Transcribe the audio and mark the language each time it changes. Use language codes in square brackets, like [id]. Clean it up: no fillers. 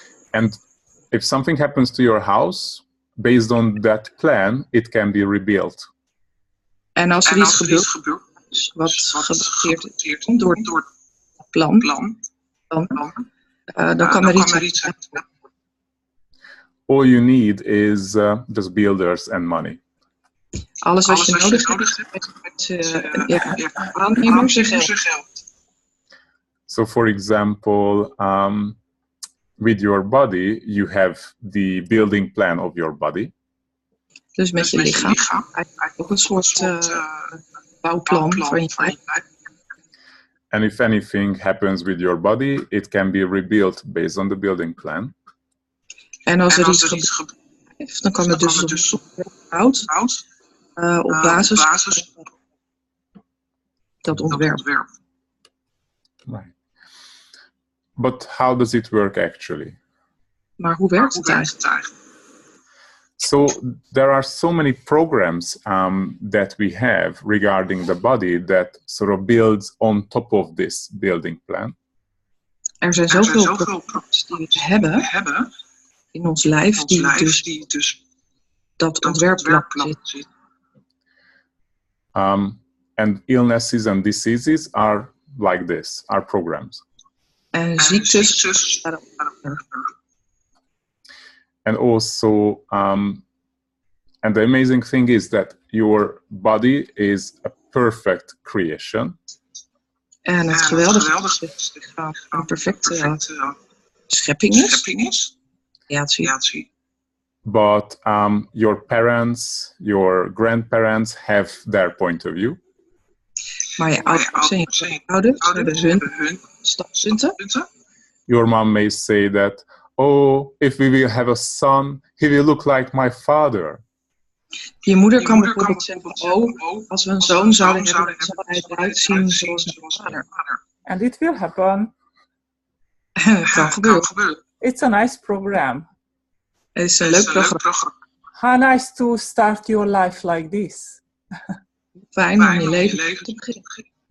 [en] And if something happens to your house, based on that plan, it can be rebuilt. [nl] En als er iets gebeurt, wat gebaseerd is door het plan, dan kan er iets uit. [en] All you need is just builders and money. [nl] Alles wat je nodig hebt is aannemers en geld. [en] So, for example, with your body, you have the building plan of your body. [nl] Dus met je lichaam. Eigenlijk ook een soort bouwplan van je lijf. [en] And if anything happens with your body, it can be rebuilt based on the building plan. [nl] En als er iets gebeurt, dan kan het dus opgebouwd op basis van dat ontwerp. [en] Right. But how does it work actually? [nl] Maar hoe werkt het eigenlijk? [en] So there are so many programs that we have regarding the body that sort of builds on top of this building plan. [nl] Er zijn zoveel programma's die we hebben in ons lijf die dus dat ontwerpplan zit. [en] And illnesses and diseases are like this, are programs. [nl] En ziektes. [en] And also, and the amazing thing is that your body is a perfect creation. [nl] En het geweldige is dat het lichaam een perfecte schepping is. Creatie. [en] But your parents, your grandparents have their point of view. [nl] Maar je ouders en je ouders hebben hun standpunten. [en] Your mom may say that, oh, if we will have a son, he will look like my father. [nl] Je moeder kan bijvoorbeeld zeggen, als we een zoon zouden hebben, dan zal hij eruit zien zoals mijn vader. [en] And it will happen. [nl] Het kan gebeuren. [en] It's a nice program. [nl] Het is een leuk programma. [en] How nice to start your life like this. [nl] Fijn om je leven te beginnen.